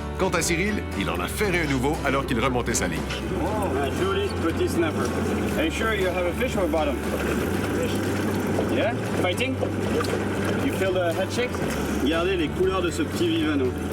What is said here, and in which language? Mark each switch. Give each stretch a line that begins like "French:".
French: Quant à Cyril, il en a ferré un nouveau alors qu'il remontait sa ligne. Judy, petit snapper.
English: Are you sure you have a fish or a bottom? Fish. Yeah? Fighting? You feel the head shakes?
French: Regardez les couleurs de ce petit vivano.